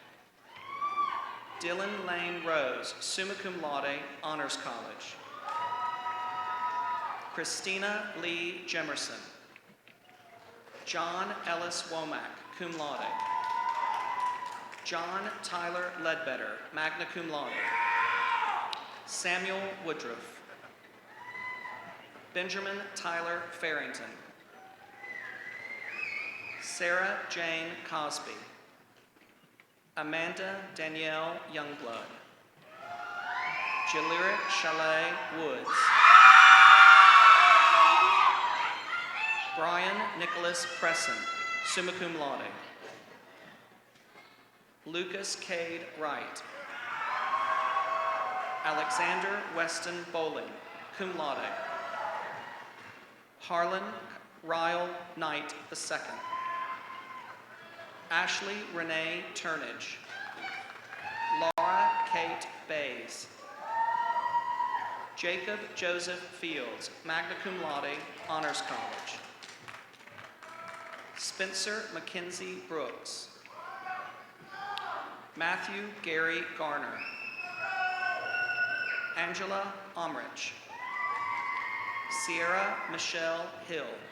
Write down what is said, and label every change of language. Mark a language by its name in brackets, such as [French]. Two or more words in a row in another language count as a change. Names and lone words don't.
[English] Dylan Lane Rose, [Latin] summa cum laude, [English] Honors College. Christina Lee Jemerson. John Ellis Womack, [Latin] cum laude. [English] John Tyler Ledbetter, [Latin] magna cum laude. [English] Samuel Woodruff. Benjamin Tyler Farrington. Sarah Jane Cosby. Amanda Danielle Youngblood. Jalira Chalet Woods. Brian Nicholas Presson, [Latin] summa cum laude. [English] Lucas Cade Wright. Alexander Weston Bowling, [Latin] cum laude. [English] Harlan Ryle Knight II. Ashley Renee Turnage. Laura Kate Bays. Jacob Joseph Fields, [Latin] magna cum laude, [English] Honors College. Spencer Mackenzie Brooks. Matthew Gary Garner. Angela Omrich. Sierra Michelle Hill.